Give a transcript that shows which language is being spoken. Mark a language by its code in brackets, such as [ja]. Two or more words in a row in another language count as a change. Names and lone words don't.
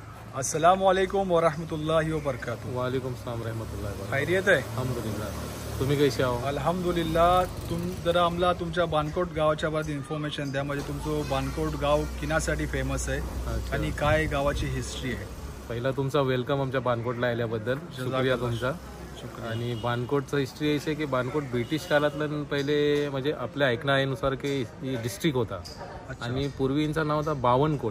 [ar] السلام عليكم ورحمة الله وبركاته. وعليكم السلام رحمة الله وبركاته. [mr] खैरियत आहे? अल्हम्दुलिल्लाह। तुम्ही कसे आहो? [ar] अल्हम्दुलिल्लाह। [mr] जरा आम्हाला तुमच्या बानकोट गावाच्या बाबतीत इन्फॉर्मेशन द्या, म्हणजे तुमचं बानकोट गाव किनासाठी फेमस आहे अच्छा. आणि काय गावाची हिस्ट्री आहे? पहिला तुमचा वेलकम आमच्या बानकोटला आल्याबद्दल शुक्रिया तुमचा. आणि बानकोटचं हिस्ट्री अशी आहे की बानकोट ब्रिटिश काळातलं पहिले म्हणजे आपल्या ऐकण्यानुसार की डिस्ट्रिक्ट होता आणि पूर्वीचं नाव होता बावनकोट.